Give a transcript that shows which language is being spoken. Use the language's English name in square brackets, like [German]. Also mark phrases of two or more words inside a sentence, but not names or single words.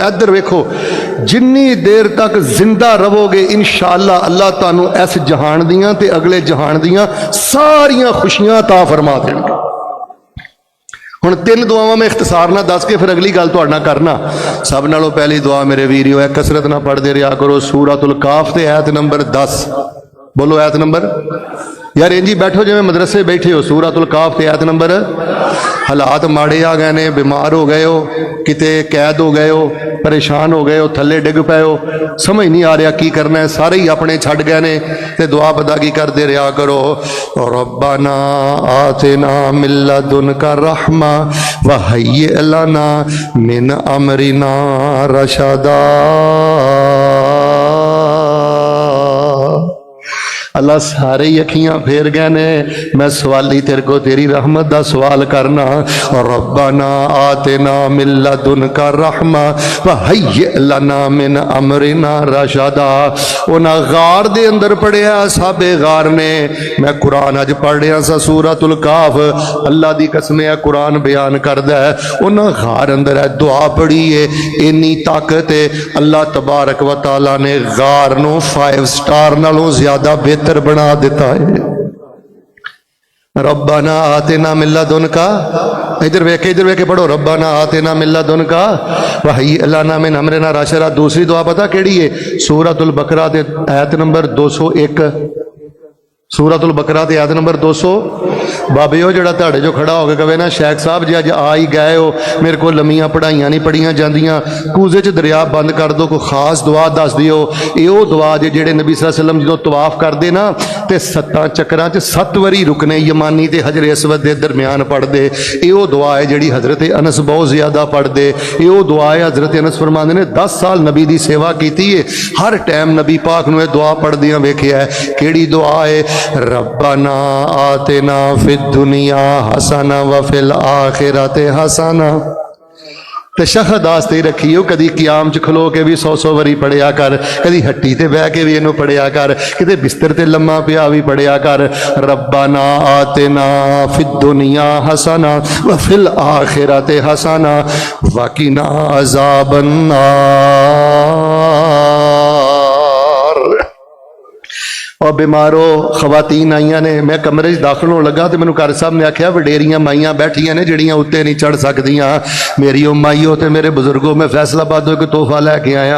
[Punjabi] ادھر ویکھو، جنی دیر تک زندہ رہوگے انشاءاللہ اللہ تہانوں اس جہان دیاں تے اگلے جہان دیاں ساریاں خوشیاں عطا فرما دینگے. ہن تن دعاواں میں اختصار نا دس کے پھر اگلی گل تہاڈے نال کرنا. سب نالوں پہلی دعا میرے ویریو ہے، کثرت نا پڑھتے رہا کرو سورۃ الکہف تے آیت نمبر 10. بولو آیت نمبر. یار انج بیٹھو جویں مدرسے بیٹھے ہو. سورۃ الکہف تے آیت نمبر۔ حالات ماڑے آ گئے نے، بیمار ہو گئے ہو، کتے قید ہو گئے ہو، پریشان ہو گئے ہو، تھلے ڈگ پے ہو، سمجھ نہیں آ رہا کی کرنا ہے، سارے ہی اپنے چھڈ گئے نے، تے دعا پتہ کی کرتے رہا کرو, [Arabic] ربنا آتنا من لدنك رحمة وهيئ لنا من أمرنا رشدا. [Punjabi] اللہ سارے ہی اکھیاں پھیر گئے نے، میں سوالی تیرے کو تیری رحمت کا سوال کرنا. [Arabic] اور ربنا آتنا من لدنك رحمة وهيئ لنا من أمرنا رشدا. [Punjabi] اونہاں غار دے اندر پڑھیا صاحبے غار نے، میں قرآن اج پڑھ رہا سا سورۃ الکہف، اللہ دی قسم ہے قرآن بیان کردا ہے اونہاں غار اندر ہے دعا پڑھی ہے، اینی طاقت ہے [Arabic] الله تبارك وتعالى [Punjabi] نے غار نوں 5 سٹار نالوں زیادہ بہتر بنا دیتا ہے. [Arabic] ربنا آتنا من لدنك, [Punjabi] ادھر ویکھے پڑھو, [Arabic] ربنا آتنا من لدنك وهيئ لنا من أمرنا رشدا. [Punjabi] دوسری دعا پتہ کیہڑی ہے؟ سورۃ البقرہ دے آیت نمبر 201. سورۃ البقرہ تے آیت نمبر 200. بابیو جیہڑا تہاڈے جو کھڑا ہوکے کہے نا شیخ صاحب جی اج آ ہی گئے ہو، میرے کو لمیاں پڑھائیاں نہیں پڑھیاں جاندیاں، کوزے چ دریا بند کر دو، کوئی خاص دعا دس دیو. یہ دعا جے جیہڑے نبی [Arabic] صلى الله عليه وسلم [Punjabi] جو طواف کرتے نا تے 7 چکراں چ 7 واری رکنے یمانی تے حجر اسود کے درمیان پڑھتے، یہ دعا ہے جیہڑی حضرت انس بہت زیادہ پڑھتے. یہ دعا ہے حضرت انس فرماتے نے 10 سال نبی کی سیوا کی ہے، ہر ٹائم نبی پاک نوں دعا پڑھدیاں ویکھیا ہے. کیہڑی دعا ہے? [Arabic] ربنا آتنا في الدنيا حسنة وفي الآخرة حسنة. [Punjabi] تشہد آستے رکھیو، کدی قیام چ کھلو کے بھی 100 واری پڑھیا کر، کدی ہٹی تے بہہ کے بھی اینوں پڑھیا کر، کتے بستر تے لما پیا بھی پڑھیا کر. [Arabic] ربنا آتنا في الدنيا حسنة وفي الآخرة حسنة وقنا عذاب النار. [Punjabi] اور بیمارو خواتین آئیاں نے، میں کمرے داخل ہونے لگا تو مینوں گھر صاحب نے آکھیا وڈیریاں مائیاں بیٹھیاں نے جیہڑیاں اتے نہیں چڑھ سکدیاں. میری مائیو تو میرے بزرگو، میں فیصل آبادوں ایک تحفہ لے کے آیا.